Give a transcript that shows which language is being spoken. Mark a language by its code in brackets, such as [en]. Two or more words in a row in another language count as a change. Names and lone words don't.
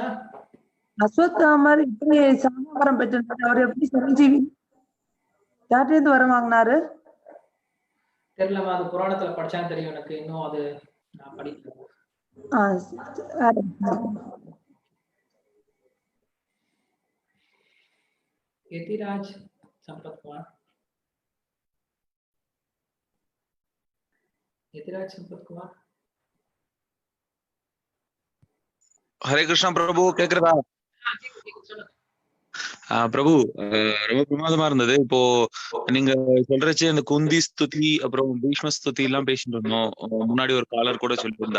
[ta] அஸ்வத்தாமர் இப்படி சமாதானம் பெற்றாரு, அவர் எப்படி சிரஞ்சீவி யார்கிட்ட வரம் வாங்கினாரு தெரியலமா, அது புராணத்துல படிச்சான்னு தெரியும் எனக்கு, இன்னும் அது நான் படிக்கல. यतिराज संपत कुमार, यतिराज संपत कुमार. ஹரே கிருஷ்ணா பிரபு, கேக்குறதா? பிரபு, ரொம்ப பிரமாதமா இருந்தது. இப்போ நீங்க சொல்றச்சு அந்த குந்தி ஸ்துதி அப்புறம் பீஷ்ம ஸ்துதி எல்லாம் பேசிட்டு இருந்தோம். முன்னாடி ஒரு காலர் கூட சொல்லியிருந்தா.